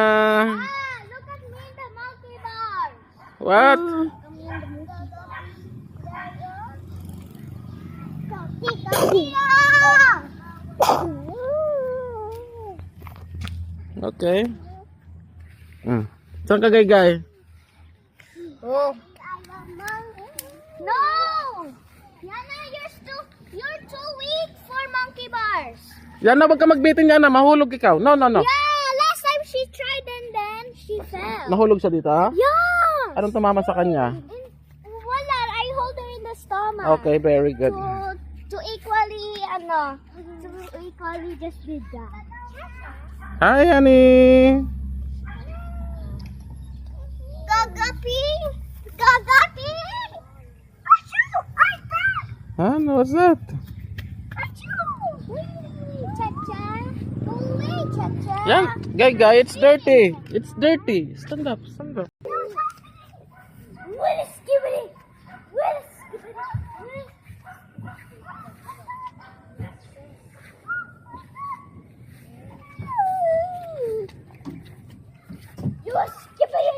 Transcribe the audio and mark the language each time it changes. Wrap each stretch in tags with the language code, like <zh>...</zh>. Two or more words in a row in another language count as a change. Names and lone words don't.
<en>Look at me in the monkey bar. What? Okay.</en> <tl>Saan ka gay?</tl> <en>Oh. No! Yana, you're too weak for monkey bars.</en> <tl>Yana, wag ka magbitin Yana, mahulog ikaw.</tl> <en>No. Yeah, last time she tried and then she fell.</en> <tl>Nahulog siya dito ha?</tl> <en>Yeah!</en> <tl>Anong tumama sa kanya? Wala,</tl> <en>I hold her in the stomach. Okay, very good. To equally ano. So we probably just did that. Hi, honey. Gagapi! Gagapi! Achoo! Ay, that! Huh? What's that? Achoo! Cha-cha! Go away, Cha-cha! Yan. Guy, it's dirty. It's dirty. Stand up, stand up. What is skibbity? What is skibbity? You are skibbity!</en>